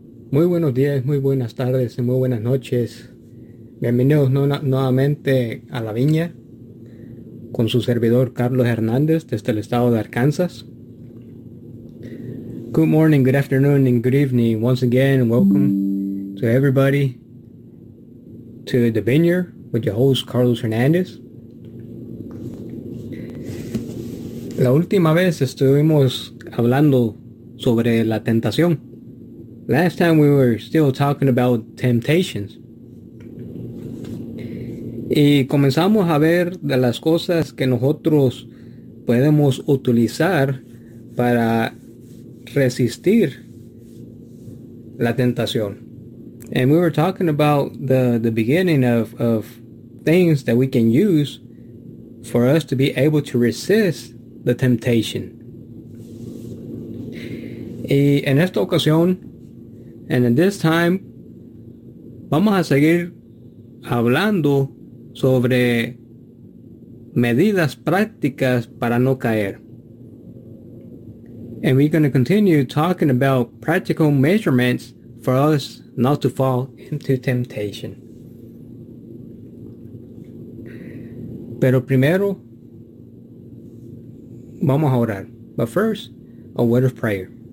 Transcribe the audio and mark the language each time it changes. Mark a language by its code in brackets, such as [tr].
[es] Muy buenos días, muy buenas tardes y muy buenas noches. Bienvenidos nuevamente a La Viña con su servidor Carlos Hernández desde el estado de Arkansas. [en] Good morning, good afternoon, and good evening once again, and welcome to everybody to The Vineyard with your host Carlos Hernández. [es] La última vez estuvimos hablando sobre la tentación. [en] Last time we were still talking about temptations. [es] Y comenzamos a ver de las cosas que nosotros podemos utilizar para resistir la tentación. [en] And we were talking about the beginning of things that we can use for us to be able to resist the temptation. [es] Y en esta ocasión, [en] and in this time, [es] vamos a seguir hablando sobre medidas prácticas para no caer. [en] And we're going to continue talking about practical measurements for us not to fall into temptation. [es] Pero primero, vamos a orar. [en] But first, a word of prayer.